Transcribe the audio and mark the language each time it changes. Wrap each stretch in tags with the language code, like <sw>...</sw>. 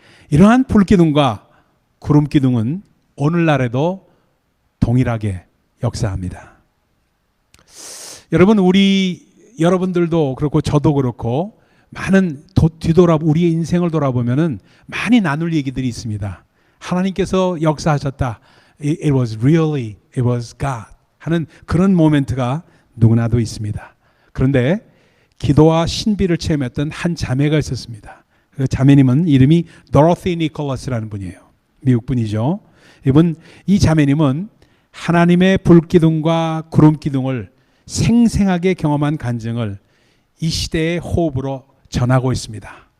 <ko>이러한 불기둥과 구름기둥은 오늘날에도 동일하게 역사합니다. 여러분, 여러분들도 그렇고 저도 그렇고 많은 우리의 인생을 돌아보면은 많이 나눌 얘기들이 있습니다. 하나님께서 역사하셨다.</ko> <en>It was really, it was God</en> <ko>하는 그런 모멘트가 누구나도 있습니다. 그런데 기도와 신비를 체험했던 한 자매가 있었습니다. 그 자매님은 이름이 도로티 니콜라스라는 분이에요. 미국 분이죠. 이 자매님은 하나님의 불기둥과 구름기둥을 생생하게 경험한 간증을 이 시대의 호흡으로 전하고 있습니다.</ko>